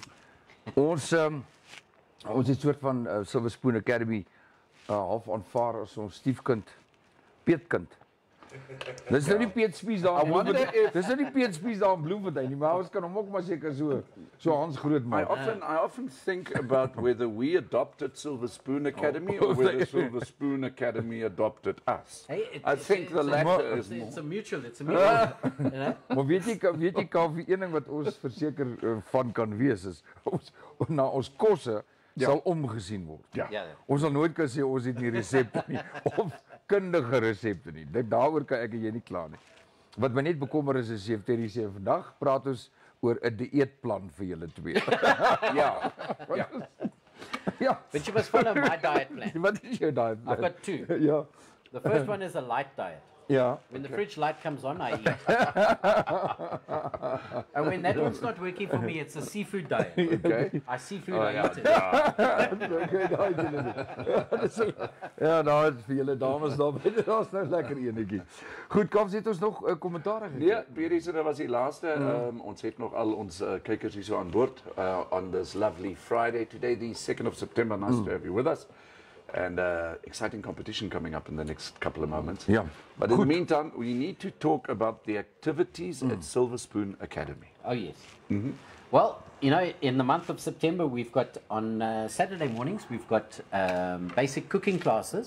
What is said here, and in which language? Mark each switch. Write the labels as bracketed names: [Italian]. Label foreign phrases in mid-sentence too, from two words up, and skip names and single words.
[Afrikaans] Ons het 'n soort van Silver Spoon Academy half aanvaar as ons stiefkind, Peetkind. Dis nou nie Piet Spies daar in Bloemfontein. Dis nou nie Piet Spies daar in Bloemfontein nie, maar ons kan hom ook maar seker so Hans groot maak. [English] I often think about whether we adopted Silver Spoon Academy or whether Silver Spoon Academy adopted us. I think the latter is more. It's a mutual. [Afrikaans] Maar weet jy Kaufee, een ding wat ons verseker van kan wees is na ons kosse sal omgesien word. Ja. Ons sal nooit kan sê ons het nie resepte nie of kundige resepte nie. Daaroor kan ek en jy nie kla nie. Wat my net bekommer is chef Terry sê vandag praat ons oor 'n dieetplan vir julle twee. Ja. [English] But you must follow my diet plan. [Afrikaans] Wat is jou [English] diet plan? I've got two. [Afrikaans] Ja. [English] The first one is a light diet. [Afrikaans] Ja. [English] When the fridge light comes on, I eat. And when that one's not working for me, it's a seafood diet. Okay. I seafood, I eat it. [Afrikaans] Ja, nou, vir julle dames daar's nou lekker enetjie. Goed, Kams, het ons nog kommentaar gekry? Nee, Pierre, so dat was die laaste. Ons het nog al ons kykers hier so aan boord [English] on this lovely Friday today, the 2nd of September. Nice to have you with us. And exciting competition coming up in the next couple of moments. [Afrikaans] Ja. [English] But in the meantime, we need to talk about the activities at Silver Spoon Academy. Oh, yes. Well, you know, in the month of September, we've got on Saturday mornings, we've got basic cooking classes.